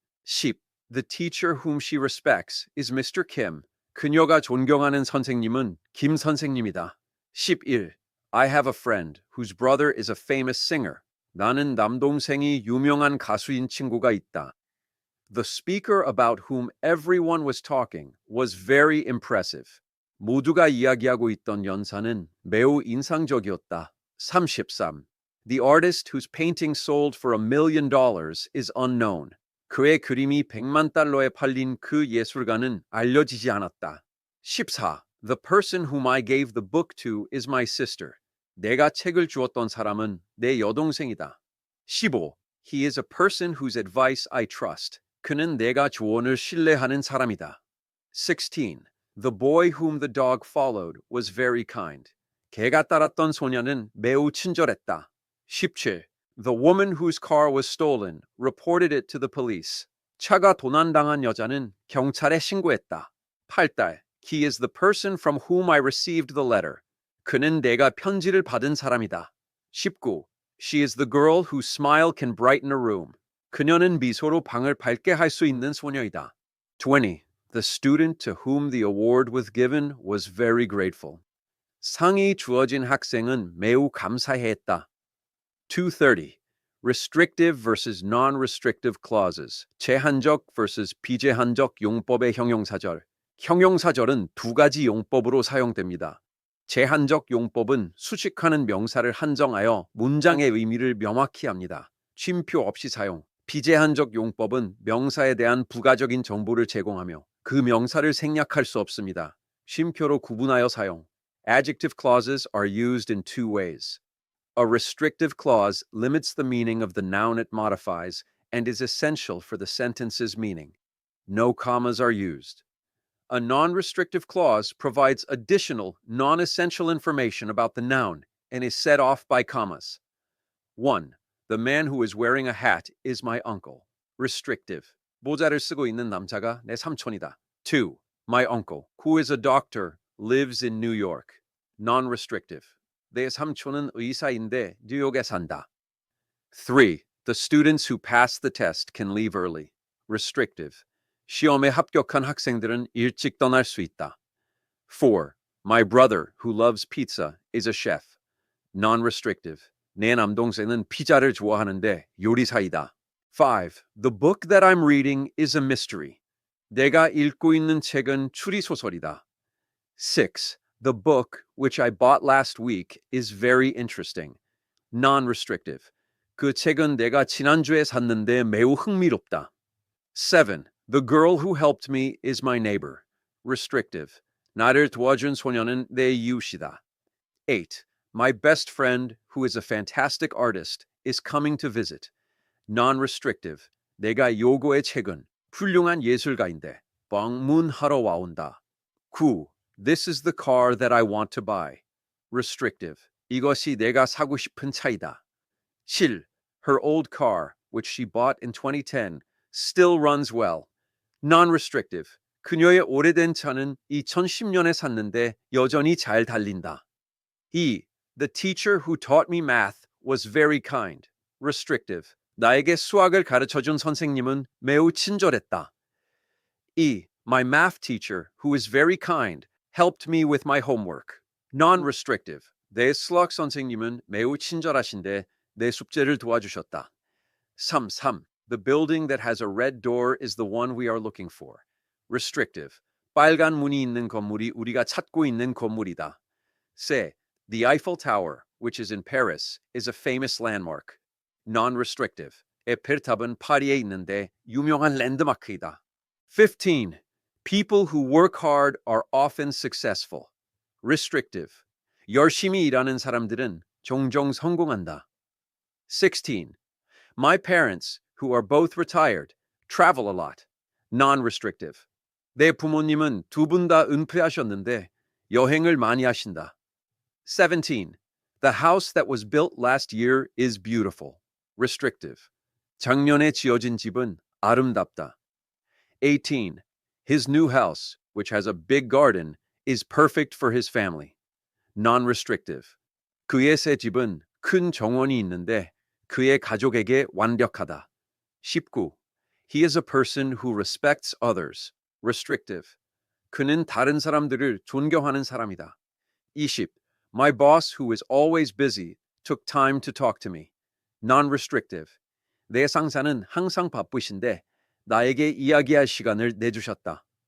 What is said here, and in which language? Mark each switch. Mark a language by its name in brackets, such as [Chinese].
[English] 10. The teacher whom she respects is Mr. Kim. [Korean] 그녀가 존경하는 선생님은 김 선생님이다. [English] 11. I have a friend whose brother is a famous singer. [Korean] 나는 남동생이 유명한 가수인 친구가 있다. [English] The speaker about whom everyone was talking was very impressive. [Korean] 모두가 이야기하고 있던 연사는 매우 인상적이었다. [English] 33. The artist whose painting sold for $1 million is unknown. [Korean] 그의 그림이 100만 달러에 팔린 그 예술가는 알려지지 않았다. [English] 14. The person whom I gave the book to is my sister. [Korean] 내가 책을 주었던 사람은 내 여동생이다. [English] 15. He is a person whose advice I trust. [Korean] 그는 내가 조언을 신뢰하는 사람이다. [English] 16. The boy whom the dog followed was very kind. [Korean] 개가 따랐던 소녀는 매우 친절했다. [English] 17. The woman whose car was stolen reported it to the police. [Korean] 차가 도난당한 여자는 경찰에 신고했다. 8달. [English] He is the person from whom I received the letter. [Korean] 그는 내가 편지를 받은 사람이다. [English] 19. She is the girl whose smile can brighten a room. [Korean] 그녀는 미소로 방을 밝게 할 수 있는 소녀이다. [English] 20. The student to whom the award was given was very grateful. [Korean] 상이 주어진 학생은 매우 감사해했다. [English] 230. Restrictive versus non-restrictive clauses. [Korean] 제한적 versus 비제한적 용법의 형용사절. 형용사절은 두 가지 용법으로 사용됩니다. 제한적 용법은 수식하는 명사를 한정하여 문장의 의미를 명확히 합니다. 쉼표 없이 사용. 비제한적 용법은 명사에 대한 부가적인 정보를 제공하며 그 명사를 생략할 수 없습니다. 쉼표로 구분하여 사용. [English] Adjective clauses are used in two ways. A restrictive clause limits the meaning of the noun it modifies and is essential for the sentence's meaning. No commas are used. A non-restrictive clause provides additional, non-essential information about the noun and is set off by commas. 1. The man who is wearing a hat is my uncle. Restrictive. [Korean] 모자를 쓰고 있는 남자가 내 삼촌이다. [English] 2. My uncle, who is a doctor, lives in New York. Non-restrictive. [Korean] 내 삼촌은 의사인데 뉴욕에 산다. [English] 3. The students who pass the test can leave early. Restrictive. [Korean] 시험에 합격한 학생들은 일찍 떠날 수 있다. [English] 4. My brother, who loves pizza, is a chef. Non-restrictive. [Korean] 내 남동생은 피자를 좋아하는데 요리사이다. [English] 5. The book that I'm reading is a mystery. [Korean] 내가 읽고 있는 책은 추리소설이다. [English] 6. The book, which I bought last week, is very interesting. Non-restrictive. [Korean] 그 책은 내가 지난주에 샀는데 매우 흥미롭다. [English] 7. The girl who helped me is my neighbor. Restrictive. [Korean] 나를 도와준 소녀는 내 이웃이다. [English] 8. My best friend, who is a fantastic artist, is coming to visit. Non-restrictive. [Korean] 내가 요구의 책은 훌륭한 예술가인데 방문하러 와온다. [English] 9. This is the car that I want to buy. Restrictive. [Korean] 이것이 내가 사고 싶은 차이다. [English] 7. Her old car, which she bought in 2010, still runs well. Non-restrictive. [Korean] 그녀의 오래된 차는 2010년에 샀는데 여전히 잘 달린다. [English] 2. The teacher who taught me math was very kind. Restrictive. [Korean] 나에게 수학을 가르쳐준 선생님은 매우 친절했다. [English] 2. My math teacher, who is very kind, helped me with my homework. Non-restrictive. [Korean] 내 수학 선생님은 매우 친절하신데 내 숙제를 도와주셨다. [English] 3. The building that has a red door is the one we are looking for. Restrictive. [Korean] 빨간 문이 있는 건물이 우리가 찾고 있는 건물이다. [English] 4. The Eiffel Tower, which is in Paris, is a famous landmark. Non-restrictive. [Korean] 에펠탑은 파리에 있는데 유명한 랜드마크이다. [English] 15. People who work hard are often successful. Restrictive. [Korean] 열심히 일하는 사람들은 종종 성공한다. [English] 16. My parents, who are both retired, travel a lot. Non-restrictive. [Korean] 내 부모님은 두 분 다 은퇴하셨는데 여행을 많이 하신다. [English] 17. The house that was built last year is beautiful. Restrictive. [Korean] 작년에 지어진 집은 아름답다. [English] 18. His new house, which has a big garden, is perfect for his family. Non-restrictive. [Korean] 그의 새 집은 큰 정원이 있는데 그의 가족에게 완벽하다. [English] 19. He is a person who respects others. Restrictive. [Korean] 그는 다른 사람들을 존경하는 사람이다. [English] 20. My boss, who is always busy, took time to talk to me. Non-restrictive. [Korean] 내 상사는 항상 바쁘신데 나에게 이야기할 시간을 내주셨다.